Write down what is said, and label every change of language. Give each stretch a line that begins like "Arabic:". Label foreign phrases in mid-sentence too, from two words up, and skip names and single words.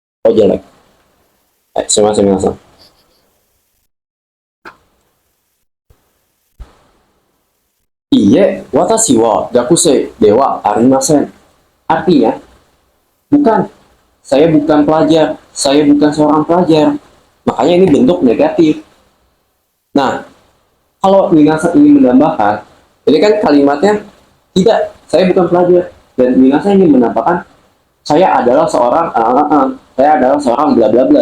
Indonesian: atau jelek?
Japanese: すみません皆さん。いいえ、私は学生ではありません.
Indonesian: Artinya, bukan. Saya bukan pelajar. Saya bukan seorang pelajar. Makanya ini bentuk negatif. Nah, kalau minasan ingin menambahkan, ini kan kalimatnya tidak, saya bukan pelajar. Dan minasan ingin menambahkan, saya adalah seorang bla bla bla.